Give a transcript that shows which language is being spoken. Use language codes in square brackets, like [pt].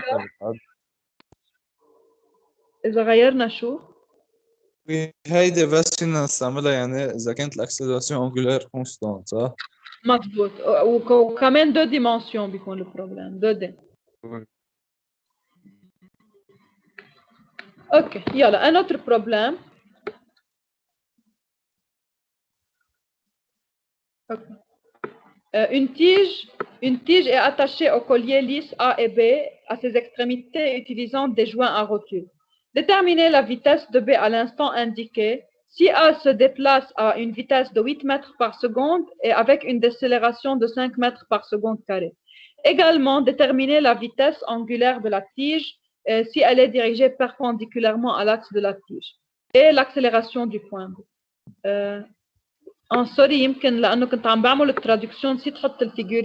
[ar] تاتا بتعد. اذا غيرنا شو؟ هيدي بس فينا نستعملها يعني إذا كانت الأكسلراسيون أنجولار كونستانت صح؟ مضبوط، وكمان 2 ديمونسيون بيكون البروبليم 2 دي. اوكي يلا [fr] un autre problème. [en] Okay. [fr] Une tige est attachée au collier lisse A et B à ses extrémités utilisant des joints à rotule. Déterminez la vitesse de B à l'instant indiqué. Si A se déplace à une vitesse de 8 mètres par seconde et avec une décélération de 5 mètres par seconde carré. Également, déterminez la vitesse angulaire de la tige si elle est dirigée perpendiculairement à l'axe de la tige et l'accélération du point. [ar] سوري، يمكن لانه كنت عم بعمل الترادكسيون نسيت احط الفيجور.